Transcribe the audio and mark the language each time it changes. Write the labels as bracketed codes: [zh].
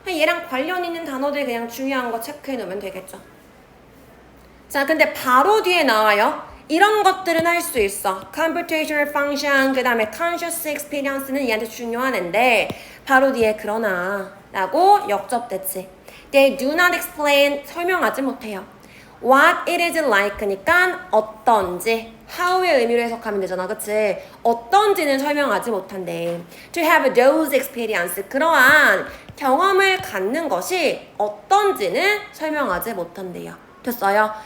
[ko] 얘랑 관련 있는 단어들 그냥 중요한 거 체크해 놓으면 되겠죠. 자, 근데 바로 뒤에 나와요. 이런 것들은 할 수 있어. [en] computational function, [ko] 그 다음에 [en] conscious experience [ko] 는 얘한테 중요한 앤데 바로 뒤에 그러나 라고 역접됐지. [en] They do not explain, [ko] 설명하지 못해요. [en] What it is like [ko] 니까 어떤지 how의 의미로 해석하면 되잖아. 그치? 어떤지는 설명하지 못한대. [en] To have those experience, [ko] 그러한 경험을 갖는 것이 어떤지는 설명하지 못한대요. 됐어요?